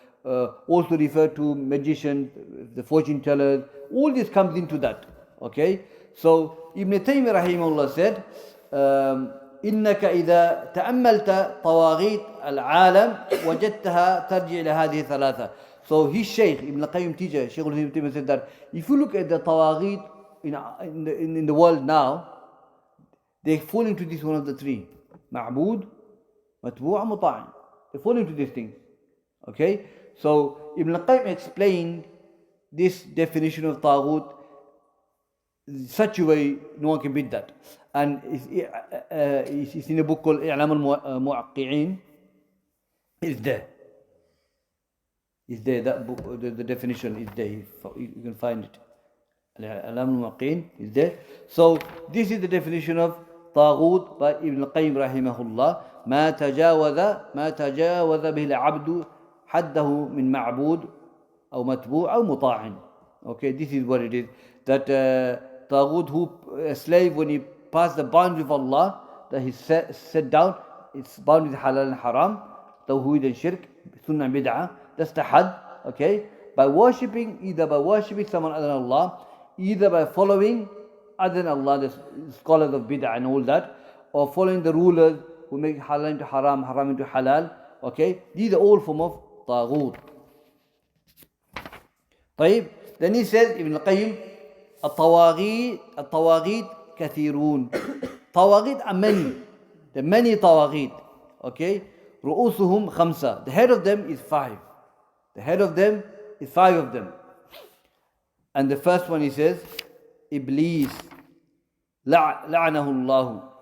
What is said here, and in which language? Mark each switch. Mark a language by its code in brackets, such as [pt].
[en] Also refer to magicians, the fortune tellers, all this comes into that. Okay? So Ibn Taymiyyah rahimahullah said, [ar] إنك إذا تأملت طواغيت العالم وجدتها ترجع إلى هذه الثلاثة. [en] So his Shaykh, Ibn Qayyim teacher, Shaykhul-Islam Muhammad said that if you look at the tawaghit in the world now, they fall into this one of the three. Ma'bud, matbu' and muta'i. They fall into these things. Okay? So Ibn Qayyim explained this definition of taghut in such a way no one can beat that. And it's in a book called I'lam al-Mu'aqqi'in. It's there. It's there, that book, the definition is there. You can find it. I'lam al-Mu'aqqi'in is there. So this is the definition of طاغوت by Ibn Qayyim rahimahullah. [ar] ما تجاوز به العبد حده من معبود أو متبوع أو مطاع. [en] Okay, this is what it is. That طاغوت, who a slave, when he passed the boundary of Allah, that he set down, it's boundary halal and haram, tawheed and shirk, sunnah and bid'ah. That's the had. Okay, by worshipping, either by worshipping someone other than Allah, either by following other than Allah, the scholars of bid'ah and all that, or following the rulers who make halal into haram, haram into halal. Okay, these are all form of taghut. طيب, then he says, Ibn Qayyim, [ar] الطواغيت كثيرون. [en] Tawaghit are many. There are many tawaghit. Okay, [ar] رؤوسهم خمسة. [en] The head of them is 5. The head of them is 5 of them. And the first one he says, Iblis, [ar] لعنه الله.